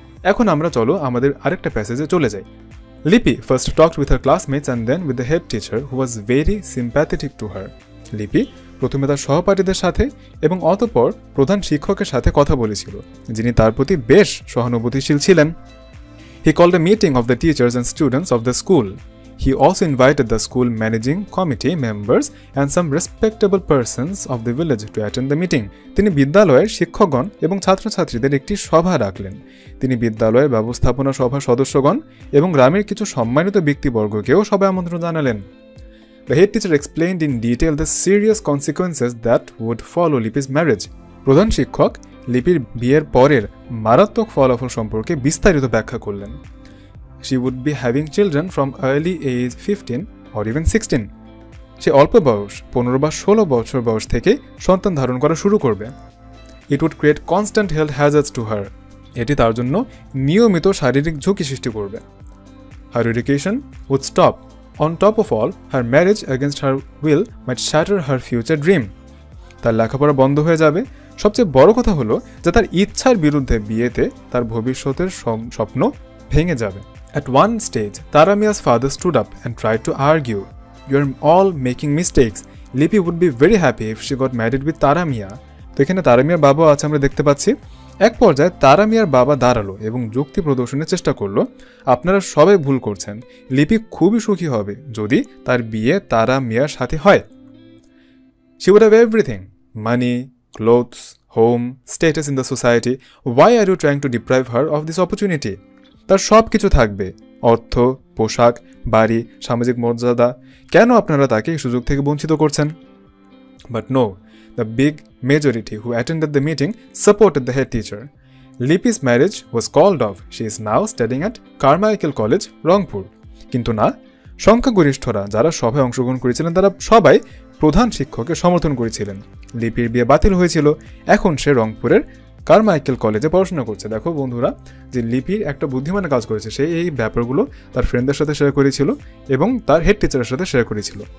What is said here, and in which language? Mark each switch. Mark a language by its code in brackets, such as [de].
[bn] এখন আমরা চলো আমাদের আরেকটা প্যাসেজে চলে যাই। [en] Lipi first talked with her classmates and then with the head teacher who was very sympathetic to her. [bn] লিপি প্রথমে তার সহপাঠীদের সাথে এবং অতঃপর প্রধান শিক্ষকের সাথে কথা বলেছিল, যিনি তার প্রতি বেশ সহানুভূতিশীল ছিলেন। [en] He called a meeting of the teachers and students of the school. He also invited the school managing committee members and some respectable persons of the village to attend the meeting. [bn] তিনি বিদ্যালয়ের শিক্ষকগণ এবং ছাত্রছাত্রীদের একটি সভা রাখলেন। তিনি বিদ্যালয়ের ব্যবস্থাপনা সভার সদস্যগণ এবং গ্রামের কিছু সম্মানিত ব্যক্তিবর্গকেও সভায় আমন্ত্রণ জানালেন। [en] The head teacher explained in detail the serious consequences that would follow Lipi's marriage. [bn] প্রধান শিক্ষক লিপির বিয়ের পরের মারাত্মক ফলাফল সম্পর্কে বিস্তারিত ব্যাখ্যা করলেন। [en] She would be having children from early age 15 or even 16. [bn] সে অল্প বয়স 15 বা 16 বছর বয়স থেকে সন্তান ধারণ করা শুরু করবে। [en] It would create constant health hazards to her. [bn] এটি তার জন্য নিয়মিত শারীরিক ঝুঁকি সৃষ্টি করবে। [en] Her education would stop. On top of all, her marriage against her will might shatter her future dream. [bn] তার লেখাপড়া বন্ধ হয়ে যাবে। সবচেয়ে বড় কথা হলো যে তার ইচ্ছার বিরুদ্ধে বিয়েতে তার ভবিষ্যতের স্বপ্ন ভেঙে যাবে। [en] At one stage, Taramia's father stood up and tried to argue. "You're all making mistakes. Lipi would be very happy if she got married with Taramia." [bn] তো এখানে তারামিয়ার বাবা আছে আমরা দেখতে পাচ্ছি। এক পর্যায়ে তারামিয়ার বাবা দাঁড়ালো এবং যুক্তি প্রদর্শনের চেষ্টা করলো, আপনারা সবাই ভুল করছেন। লিপি খুবই সুখী হবে যদি তার বিয়ে তারামিয়ার সাথে হয়। [en] She would have everything: money, clothes, home, status in the society. Why are you trying to deprive her of this opportunity? [bn] তার সব কিছু থাকবে, অর্থ, পোশাক, বাড়ি, সামাজিক মর্যাদা। কেন আপনারা তাকে এই সুযোগ থেকে বঞ্চিত করছেন? [en] But no, the big majority who attended the meeting supported the head teacher. Lipi's marriage was called off. She is now studying at Carmichael College, Rangpur. [bn] কিন্তু না, সংখ্যাগরিষ্ঠরা যারা সভায় অংশগ্রহণ করেছিলেন তারা সবাই প্রধান শিক্ষককে সমর্থন করেছিলেন। লিপির বিয়ে বাতিল হয়েছিল, এখন সে রংপুরের কারমাইকেল কলেজে পড়াশোনা করছে। দেখো বন্ধুরা, যে লিপির একটা বুদ্ধিমানের কাজ করেছে, সে এই ব্যাপারগুলো তার ফ্রেন্ডদের সাথে শেয়ার করেছিল এবং তার হেড টিচারের সাথে শেয়ার করেছিল।